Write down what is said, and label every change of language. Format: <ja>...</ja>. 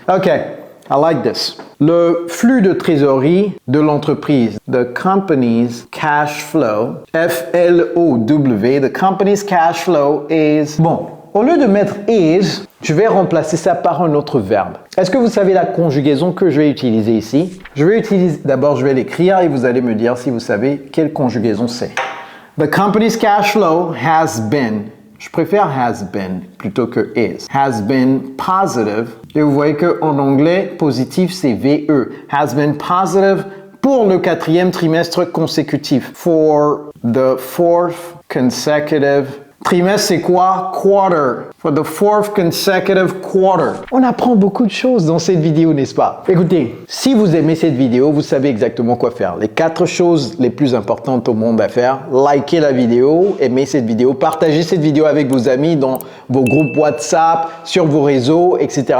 <en>Ok, I like this.</en> <fr>Le flux de trésorerie de l'entreprise,</fr> <en>the company's cash flow, F-L-O-W, the company's cash flow is...</en> <fr>Bon, au lieu de mettre is, je vais remplacer ça par un autre verbe. Est-ce que vous savez la conjugaison que je vais utiliser ici? D'abord, je vais l'écrire et vous allez me dire si vous savez quelle conjugaison c'est.</fr> <en>The company's cash flow has been,</en> <fr>je préfère</fr> <en>has been</en> <fr>plutôt que</fr> <en>is, has been positive.</en> <fr>Et vous voyez qu'en anglais, positif c'est VE.</fr> <en>Has been positive</en> <fr>pour le 4e trimestre consécutif.</fr> <en>For the 4th consecutive trimestre,</en> <fr>c'est quoi?</fr> <en>Quarter. For the 4th consecutive quarter.</en> <fr>On apprend beaucoup de choses dans cette vidéo, n'est-ce pas? Écoutez, si vous aimez cette vidéo, vous savez exactement quoi faire. Les 4 choses les plus importantes au monde à faire. Likez la vidéo, aimez cette vidéo, partagez cette vidéo avec vos amis dans vos groupes WhatsApp, sur vos réseaux, etc.</fr>